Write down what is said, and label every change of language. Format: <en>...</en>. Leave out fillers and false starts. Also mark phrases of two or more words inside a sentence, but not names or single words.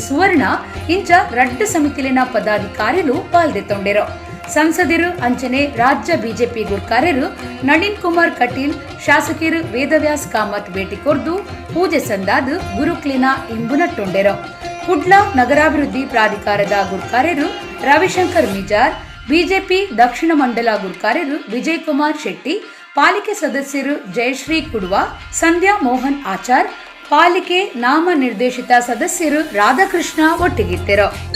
<tcy>ಸುವರ್ಣ ಇಂಚ ರಡ್ಡು ಸಮಿತಿಲಿನ ಪದಾಧಿಕಾರಿಗಳು ಪಾಲ್ದೆತ್ತೊಂಡೆರು. ಸಂಸದರು ಅಂಚನೆ ರಾಜ್ಯ ಬಿಜೆಪಿ ಗುರ್ಕಾರರು ನಳಿನ್ ಕುಮಾರ್ ಕಟೀಲ್, ಶಾಸಕರು ವೇದವ್ಯಾಸ್ ಕಾಮತ್ ಭೇಟಿ ಕೊರ್ದು ಪೂಜೆ ಸಂದಾದು ಗುರುಕ್ಲಿನ ಇಂಬುನಟ್ಟೊಂಡೆರು. ಕುಡ್ಲ ನಗರಾಭಿವೃದ್ಧಿ ಪ್ರಾಧಿಕಾರದ ಗುರ್ಕಾರರು ರವಿಶಂಕರ್ ಮಿಜಾರ್, ಬಿಜೆಪಿ ದಕ್ಷಿಣ ಮಂಡಲ ಗುರ್ಕಾರರು ವಿಜಯ್ ಕುಮಾರ್ ಶೆಟ್ಟಿ, ಪಾಲಿಕೆ ಸದಸ್ಯರು ಜಯಶ್ರೀ ಕುಡ್ವಾ, ಸಂಧ್ಯಾ ಮೋಹನ್ ಆಚಾರ್, ಪಾಲಿಕೆ ನಾಮ ನಿರ್ದೇಶಿತ ಸದಸ್ಯರು ರಾಧಾಕೃಷ್ಣ ಒಟ್ಟಿಗಿದ್ದರು.</tcy>